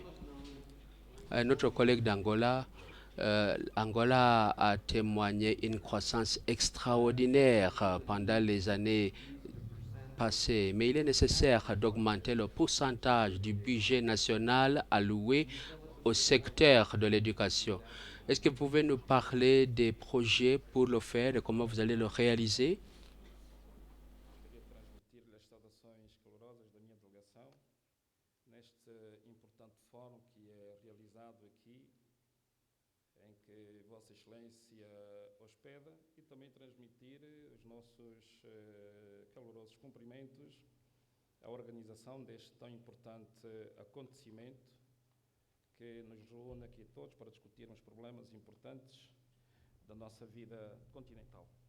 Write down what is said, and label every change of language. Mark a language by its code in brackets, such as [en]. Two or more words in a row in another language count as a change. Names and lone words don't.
[fr] Notre collègue d'Angola, Angola a témoigné une croissance extraordinaire pendant les années passées, mais il est nécessaire d'augmenter le pourcentage du budget national alloué au secteur de l'éducation. Est-ce que vous pouvez nous parler des projets pour le faire et comment vous allez le réaliser? [pt] Gostaria de transmitir-lhe as saudações calorosas da minha delegação neste importante fórum que é realizado aqui, em que Vossa Excelência hospeda, e também transmitir os nossos calorosos cumprimentos à organização deste tão importante acontecimento que nos reúne aqui todos para discutirmos problemas importantes da nossa vida continental.